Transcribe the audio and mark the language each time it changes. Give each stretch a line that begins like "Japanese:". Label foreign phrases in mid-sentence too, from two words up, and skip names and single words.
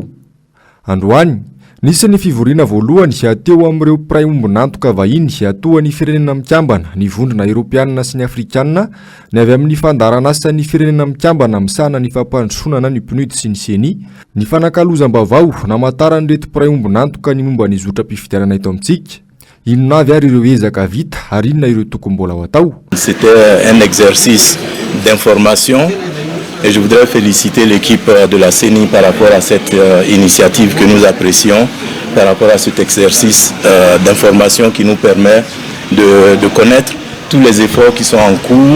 Malagasy: Androany, nisy ny fivoriana voalohany ateo amin'ireo mpiray ombinantoka vahiny atoan'ny firenena mikambana ny vondrona Europiana sy ny Afrikana ny avy amin'ny fandarana asan'ny firenena mikambana misahana ny fampandrosoana ny PNUD sy ny CENI ny fanakalozam-baovao namantaran'ireto mpiray ombinantoka ny momba ny zotra-pifidianana eto amintsika. Inona avy ary ireo ezaka vita ary inona ireo tokony mbola ho atao.
French: C'était un exercice d'information et je voudrais féliciter l'équipe de la CENI par rapport à cette initiative que nous apprécions, par rapport à cet exercice d'information qui nous permet de connaître tous les efforts qui sont en cours.